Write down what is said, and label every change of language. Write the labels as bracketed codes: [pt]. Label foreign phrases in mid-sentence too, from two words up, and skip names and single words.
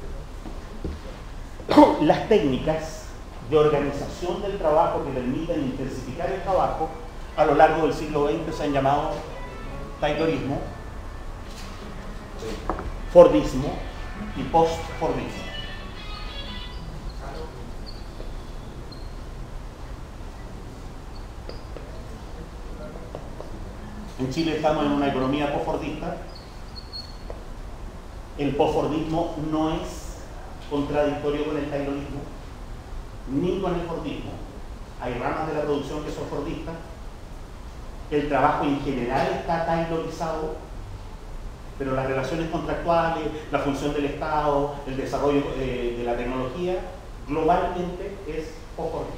[es] Las técnicas de organización del trabajo que permiten intensificar el trabajo a lo largo del siglo XX se han llamado Taylorismo, Fordismo y post-Fordismo. En Chile estamos en una economía post-fordista. El post-fordismo no es contradictorio con el taylorismo ni con el fordismo. Hay ramas de la producción que son fordistas. El trabajo en general está taylorizado, pero las relaciones contractuales, la función del Estado, el desarrollo de la tecnología, globalmente es post-fordista.